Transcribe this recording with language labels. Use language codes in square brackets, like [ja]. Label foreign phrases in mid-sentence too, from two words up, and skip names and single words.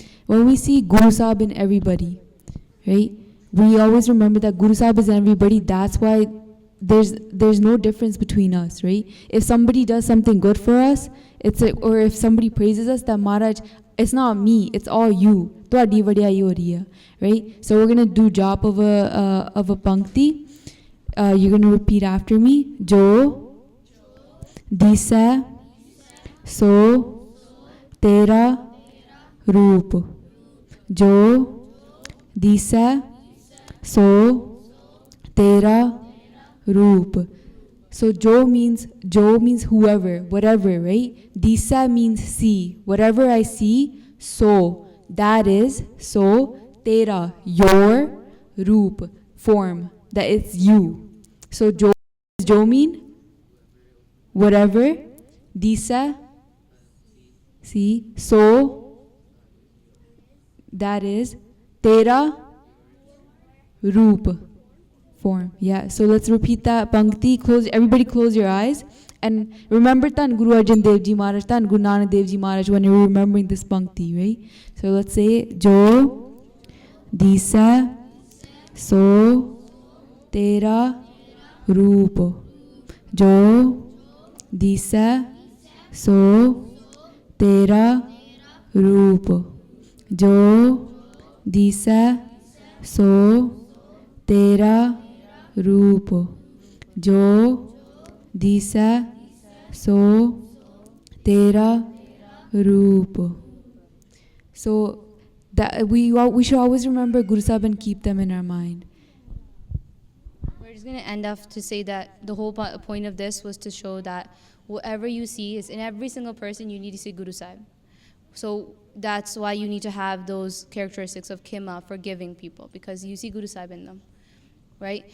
[en] When we see Guru Sahib in everybody, right? We always remember that Guru Sahib is in everybody. That's why there's no difference between us, right? If somebody does something good for us, it's like, or if somebody praises us, that Maharaj, it's not me, it's all you. [pa] ਤੁਹਾਡੀ ਵਡਿਆਈ ਹੋ ਰਹੀ ਹੈ, [en] right? So we're gonna do job of a pankti. You're going to repeat after me. [pa] ਜੋ, ਦਿਸੈ, ਸੋ, ਤੇਰਾ, ਰੂਪ. ਜੋ, ਦਿਸੈ, ਸੋ, ਤੇਰਾ, ਰੂਪ. [en] So jo means whoever, whatever, right? Disa means see. Whatever I see, so, that is, [pa] ਸੋ, ਤੇਰਾ, [en] your, roop, form, that it's you. So jo mean whatever, disa, see, so, that is, [pa] ਤੇਰਾ, ਰੂਪ, [en] form. Yeah, so let's repeat that pankti. Everybody close your eyes and remember Tan Guru Arjan Dev Ji Maharaj, Tan Guru Nanak Dev Ji Maharaj when you're remembering this pankti, right? [pa] So let's say ਜੋ, ਦਿਸੈ, ਸੋ, ਤੇਰਾ, ਰੂਪ. ਜੋ, ਦਿਸੈ, ਸੋ, ਤੇਰਾ, ਰੂਪ. ਜੋ, ਦਿਸੈ, ਸੋ, ਤੇਰਾ, ਰੂਪ. ਜੋ, ਦਿਸੈ ਸੋ ਤੇਰਾ ਰੂਪ. [en] So that we should always remember Guru Sahib and keep them in our mind. We're just going to end off to say that the whole point of this was to show that whatever you see is in every single person, you need to see Guru Sahib. So that's why you need to have those characteristics of Kima, forgiving people, because you see Guru Sahib in them, right?